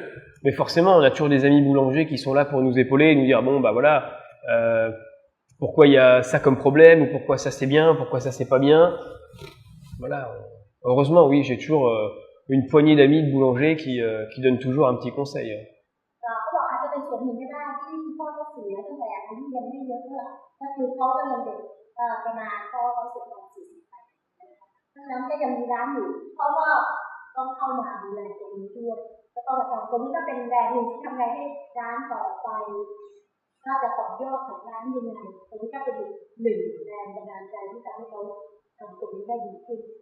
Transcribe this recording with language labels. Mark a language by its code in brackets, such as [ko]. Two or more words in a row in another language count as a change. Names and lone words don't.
[fr] Mais forcément, on a toujours des amis boulangers qui sont là pour nous épauler, nous dire bon, bah voilà, pourquoi il y a ça comme problème, ou pourquoi ça c'est bien, pourquoi ça c'est pas bien. Voilà. Heureusement, oui, j'ai toujours une poignée d'amis de boulangers qui donnent toujours un petit conseil. [th] เขาบอกอาจจะเป็นส่วนหนึ่งก็ได้ที่พ่อเขาเสียตั้งแต่อายุยังไม่เยอะเท่าไหร่ก็คือเขาก็ยังเด็กประมาณพ่อเขาเสียตอน40 ปีเพราะฉะนั้นก็ยังมีร้านอยู่เขาก็ต้องเข้ามาดูแลตรงนี้ด้วยก็ต้องทำตรงนี้ก็เป็นแรงหนึ่งที่ทำไงให้ร้านต่อไปน่าจะต่อยอดของร้านยังไงตรงนี้ก็เป็นหนึ่งแรงบันดาลใจที่ทำให้เขาทำตรงนี้ได้ดีขึ้น